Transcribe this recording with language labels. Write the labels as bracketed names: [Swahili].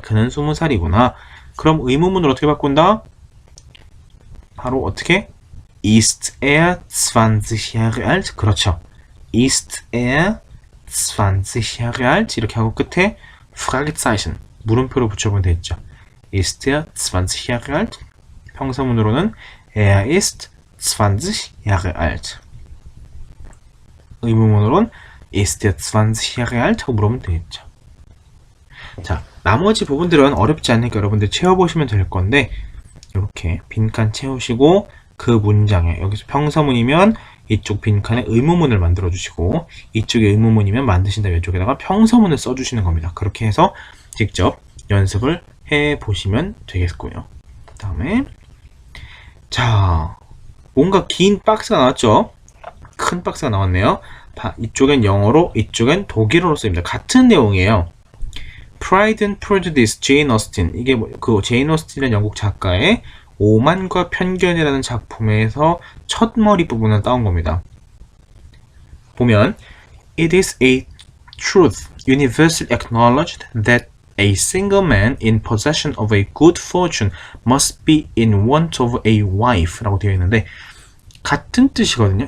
[Korean] 그는 20살이구나. 그럼 의문문을 어떻게 바꾼다? 바로 어떻게? [German] Ist er 20 Jahre alt? [Korean] 그렇죠. [German] Ist er 20 Jahre alt? [Korean] 이렇게 하고 끝에 Fragezeichen 물음표로 붙여보면 되겠죠. [German] Ist er 20 Jahre alt? [Korean] 평서문으로는 [German] Er ist 20 Jahre alt. [Korean] 의문문으로는 [German] Ist er 20 Jahre alt? [Korean] 하고 물으면 되겠죠. 자, 나머지 부분들은 어렵지 않으니까 여러분들 채워보시면 될 건데 이렇게 빈칸 채우시고 그 문장에 여기서 평서문이면 이쪽 빈칸에 의문문을 만들어 주시고 이쪽에 의문문이면 만드신 다음에 이쪽에다가 평서문을 써주시는 겁니다. 그렇게 해서 직접 연습을 해보시면 되겠고요. 그 다음에 자, 뭔가 긴 박스가 나왔죠? 큰 박스가 나왔네요. 이쪽엔 영어로, 이쪽엔 독일어로 쓰입니다. 같은 내용이에요. Pride and Prejudice, 제인 오스틴. 이게 그 제인 오스틴이라는 영국 작가의 오만과 편견이라는 작품에서 첫 머리 부분을 따온 겁니다. 보면 [English] It is a truth universally acknowledged that a single man in possession of a good fortune must be in want of a wife [Korean] 라고 되어 있는데 같은 뜻이거든요.